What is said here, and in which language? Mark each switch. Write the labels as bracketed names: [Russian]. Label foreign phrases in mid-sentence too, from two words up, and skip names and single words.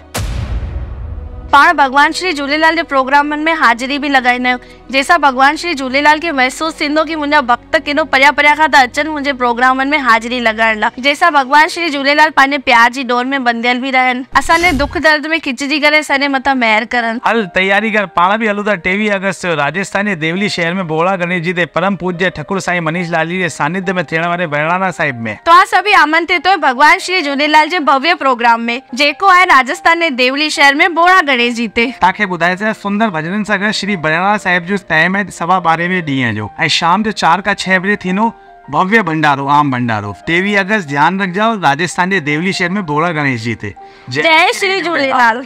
[Sindhi] पाण भगवान श्री झूलेलाल जे प्रोग्रामनि में हाज़िरी भी लॻाईंदा आहियूं, जंहिंसां भगवान श्री झूलेलाल खे महसूस थींदो कि मुंहिंजा भक्त केॾो परियां परियां खां था अचनि मुंहिंजे प्रोग्रामनि में हाज़िरी लॻाइण लाइ, जंहिंसां भगवान श्री झूलेलाल पंहिंजे प्यार जी डोर में बंधियल भी रहनि, असांजे दुख दर्द में खिचजी करे असांजे मथां महिर करनि। हल तैयारी कर, पाण भी हलूं था 23 अगस्त जो राजस्थान जे देवली शहर में बोड़ा गणेश जी ते परम पूज्य ठकुर साईं मनीष लाली जे सानिध्य में थियण वारे बहिराणा साहिब में। तव्हां सभी आमंत्रित हो भगवान श्री झूलेलाल जे भव्य प्रोग्राम में, जेको आहे राजस्थान जे देवली शहर में बोड़ा गणेश जी ते। तव्हांखे ॿुधाए सुंदर भजननि सां गॾु श्री बहिराणा साहिब जो टाइम आहे 12:15 ॾींहं जो, ऐं शाम जो 4 खां 6 बजे थींदो भव्य भंडारो, आम भंडारो। 23 अगस्त ध्यान रखिजो, राजस्थान जे देवली शहर में बोड़ा गणेश जी ते। जय श्री झूलेलाल।